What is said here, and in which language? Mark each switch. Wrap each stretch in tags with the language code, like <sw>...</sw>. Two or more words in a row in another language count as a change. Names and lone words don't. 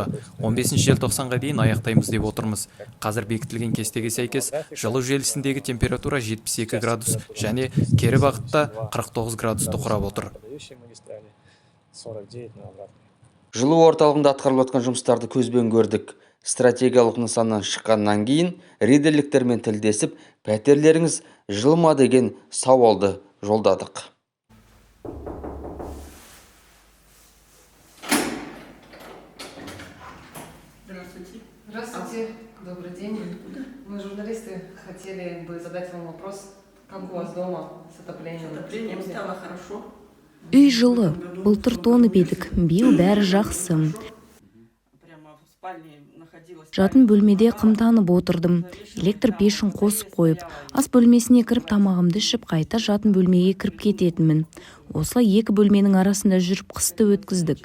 <kk>15 желтоқсанға дейін аяқтаймыз деп отырмыз. Қазір бекітілген кестеге сәйкес жылу желісіндегі температура 72 градус және кері бағытта 49 градусты құрап отыр. Жылу орталығында атқарылып жатқан жұмыстарды көзбен көрдік. Стратегиялық нысаннан шыққаннан кейін риддерліктермен тілдесіп, пәтерлеріңіз жылыма деген сауалды жолдадық.</kk> <ru>Здравствуйте. Здравствуйте. Добрый день. Мы, журналисты, хотели бы задать вам вопрос, как у вас дома с отоплением? С отоплением стало хорошо.</ru> <kk>Үй жылы, былтыр тоңып едік, биыл бәрі жақсы. Жатын бөлмеде қымтанып отырдым. Электр пешін қосып қойып, ас бөлмесіне кіріп тамағымды ішіп, қайта жатын бөлмеге кіріп кететінмін. Осылай екі бөлменің арасында жүріп қысты өткіздік.</kk>